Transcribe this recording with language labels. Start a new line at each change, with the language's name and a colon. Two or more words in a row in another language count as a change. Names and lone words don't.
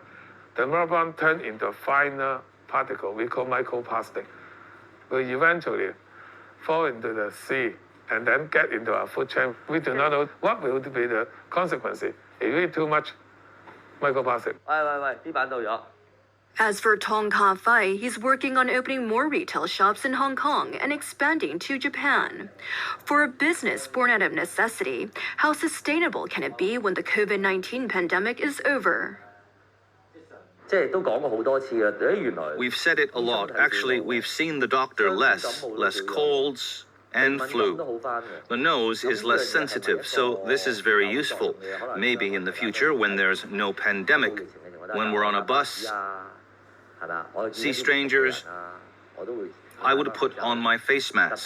English: The membrane turn into a finer particle we call microplastic. Will eventually fall into the sea and then get into our food chain. We do not know what will be the consequences if you eat too much microplastic.
Cantonese: 喂，啲板到咗。
English: As for Tong Ka-fai, he's working on opening more retail shops in Hong Kong and expanding to Japan. For a business born out of necessity, how sustainable can it be when the COVID-19 pandemic is over?
Cantonese: 即係都講過好多次啦。原來
English: We've said it a lot. Actually, we've seen the doctor less colds and flu. The nose is less sensitive, so this is very useful. Maybe in the future, when there's no pandemic, when we're on a bus, see strangers, I would put on my face mask.